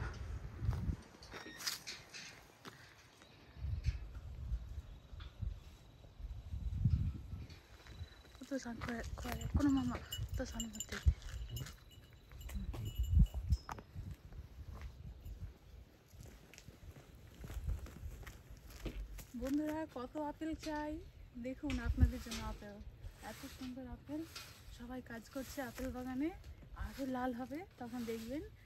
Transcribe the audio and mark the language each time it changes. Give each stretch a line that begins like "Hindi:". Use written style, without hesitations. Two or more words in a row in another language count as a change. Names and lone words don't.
Japanese: お父さんこれこのままお父さんに持っていって。
Bangla: বন্ধুরা কত আপেল চাই দেখুন, আপনাদের জন্য আপেল, এত সুন্দর আপেল। সবাই কাজ করছে আপেল বাগানে, আরও লাল হবে তখন দেখবেন।